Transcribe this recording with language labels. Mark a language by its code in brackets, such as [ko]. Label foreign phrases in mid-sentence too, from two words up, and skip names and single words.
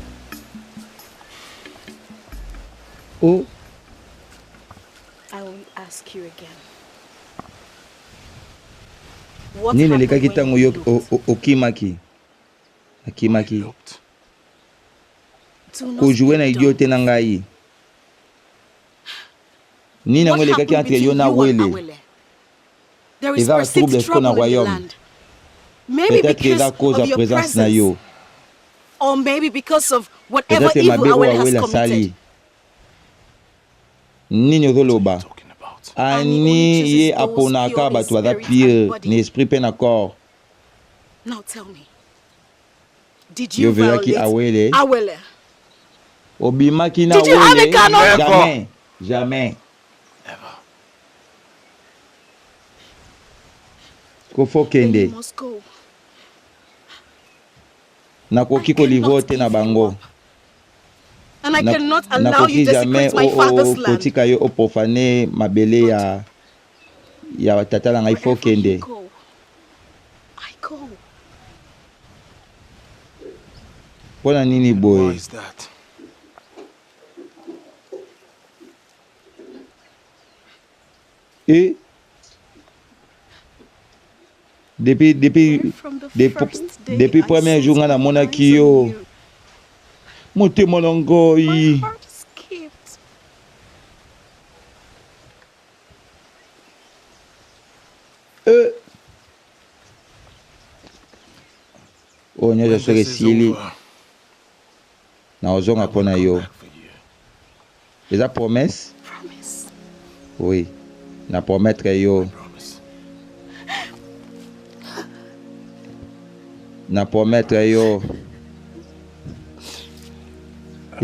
[en] Oh, I will ask you again. What [ln] nini [en] happened [ln] lekaki [en] when [ln] tango [en] you [ln] yo okimaki? Akimaki. [en] Looked. Do not [ln] Kojouer na [en] speak [ln] idiote [en] dumb. [ln] na ngai. Nini [en] What [ln] yango lekaki [en] happened [ln] entre yo [en] between [ln] na [en] you and [ln] wele? [en] Awele? There is [ln] Eza trouble [en] perceived [ln] ko na [en] trouble in the [ln] royaume. [en] land. Maybe [ln] Peut-être eza [en] because [ln] cause [en] of [ln] ya [en] your [ln] présence na [en] presence. [ln] yo. [en] Or maybe because of whatever [ln] Peut-être [en] evil [ln] mabe oyo [en] Awele has [ln] awele [en] committed. [ln] asali. Nini ozoloba? [en] Talking about. And he only [ln] Ani [en] chooses [ln] ye [en] those [ln] aponaka [en] pure in [ln] bato baza [en] spirit and [ln] pire [en] body. [ln] na esprit pe na corps. [en] Now tell me, did [ln] Yo [en] you [ln] violaki [en] violate Awele? [ln] Awele? Obimaki na [en] Did you have a [ln] wele? [en] gun on- [fr] Jamais. Jamais. [en] Never. [ln] Kofo [en] Then you [ln] kende. [en] must go. [ln] Nakoki kolivre te na bango. [en] And I [ln] Na- [en] cannot allow [ln] nakoki [en] you [ln] jamais [en] desecrate my father's land. [ln] kotika yo oprofane mabele ya tata na ngai fo [en] Wherever you [ln] kende. [en] go, I go. [ln] Mpona nini [en] Why [ln] boye? [en] is that? [ln] Depuis [en] From the first day [ln] depuis [en] I [ln] premier [en] set [ln] jour nga [en] my [ln] namonaki [en] eyes on [ln] yo [en] you, [ln] motema na [en] my [ln] ngai [en] heart skipped. [ln] oyo nyonso [en] When [ln] soki [en] this is [ln] esili [en] over, [ln] na ozonga [en] I [ln] mpo na [en] will [ln] yo. [en] come back for you. [ln] Eza promesse? [en] Promise. [ln] Oui, na promettre yo. [en] Promise. [ln] Na promettre yo.